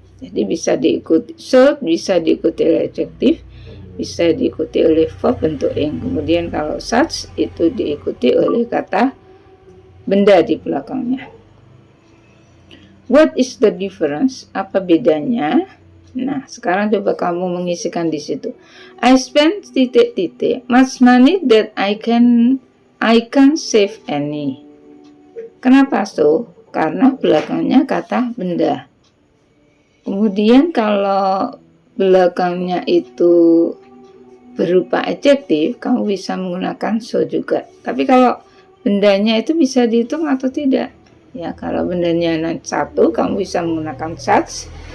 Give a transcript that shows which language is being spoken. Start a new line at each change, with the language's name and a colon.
Indonesian: Jadi bisa diikuti so, bisa diikuti oleh adjektif, bisa diikuti oleh verb bentuk ing. Kemudian kalau such itu diikuti oleh kata benda di belakangnya.
English: What is the difference?
Indonesian: Apa bedanya? Nah, sekarang coba kamu mengisikan di situ.
English: I spend
Indonesian: titik-titik
English: much money that I can't save any.
Indonesian: Kenapa so? Karena belakangnya kata benda. Kemudian kalau belakangnya itu berupa adjektif, kamu bisa menggunakan so juga. Tapi kalau bendanya itu bisa dihitung atau tidak? Ya, kalau bendanya satu, kamu bisa menggunakan such.